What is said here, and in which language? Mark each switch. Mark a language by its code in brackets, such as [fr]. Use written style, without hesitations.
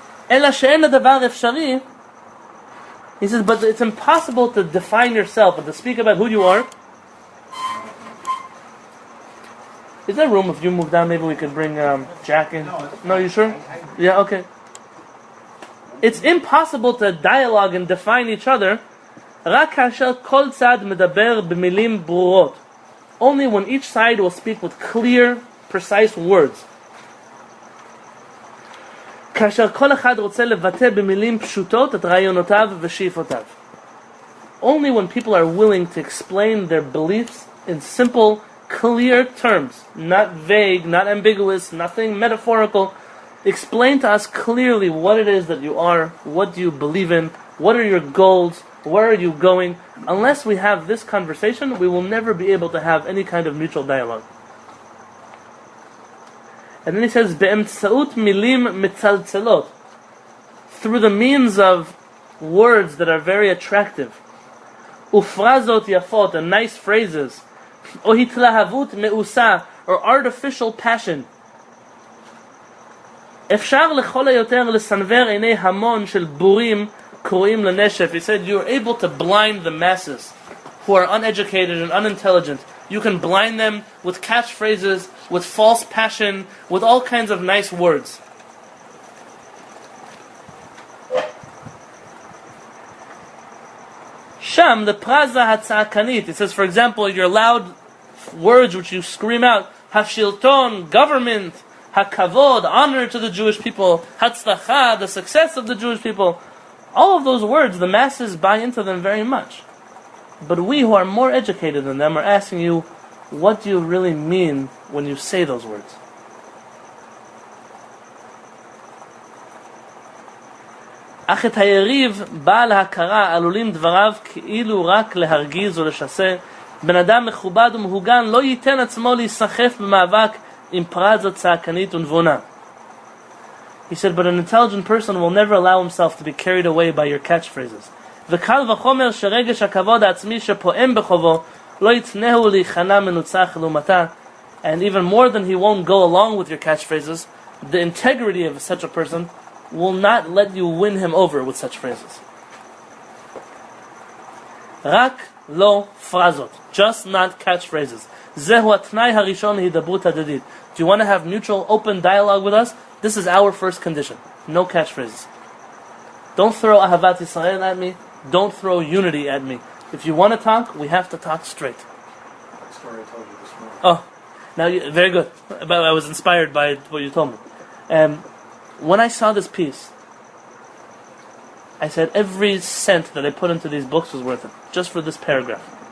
[he] אלא שאין הדבר אפשרי. [en] He says, but it's impossible to define yourself and to speak about who you are. Is there room if you move down? Maybe we could bring Jack in. No, you sure? Yeah, okay. It's impossible to dialogue and define each other. [he] רק כאשר כל צד מדבר במילים ברורות. [en] Only when each side will speak with clear, precise words. [he] כאשר כל אחד רוצה לבטא במילים פשוטות את רעיונותיו ושאיפותיו. [en] Only when people are willing to explain their beliefs in simple, clear terms, not vague, not ambiguous, nothing metaphorical. Explain to us clearly what it is that you are, what do you believe in, what are your goals, where are you going. Unless we have this conversation, we will never be able to have any kind of mutual dialogue. And then he says, [he] "Be'emtsaut milim mitzalzelot," [en] through the means of words that are very attractive, [he] ufrazot yafot, [en] and nice phrases, [he] o hitlahavut meusa, [en] or artificial passion. [he] אפשר לכל היותר לסנוור עיני המון של בורים קרואים לנשף. [en] He said you're able to blind the masses who are uneducated and unintelligent. You can blind them with catchphrases, with false passion, with all kinds of nice words. Sham, the [he] praza hatza'akanit. [en] It says, for example, your loud words which you scream out, hashilton, government, hakavod, honor to the Jewish people, hatzlacha, the success of the Jewish people. All of those words, the masses buy into them very much. But we who are more educated than them are asking you, what do you really mean when you say those words? [he] אך את היריב בעל ההכרה עלולים דבריו כאילו רק להרגיז ולשסה. בן אדם מכובד ומהוגן לא ייתן עצמו להיסחף במאבק עם פרזה צעקנית ונבונה. [en] He said, but an intelligent person will never allow himself to be carried away by your catchphrases. [he] וקל וחומר שרגש הכבוד העצמי שפועם בחובו לא יתנהו להיכנע מנוצח לעומתה. [en] And even more than he won't go along with your catchphrases, the integrity of such a person will not let you win him over with such phrases. [he] רק לא פרזות, [en] just not catchphrases. [he] זהו התנאי הראשון להידברות הדדית. [en] Do you want to have mutual open dialogue with us? This is our first condition. No catchphrases. Don't throw Ahavat Yisrael at me. Don't throw unity at me. If you want to talk, we have to talk straight. That story I told you this morning. Oh, now very good. But I was inspired by what you told me. When I saw this piece, I said every cent that I put into these books was worth it, just for this paragraph.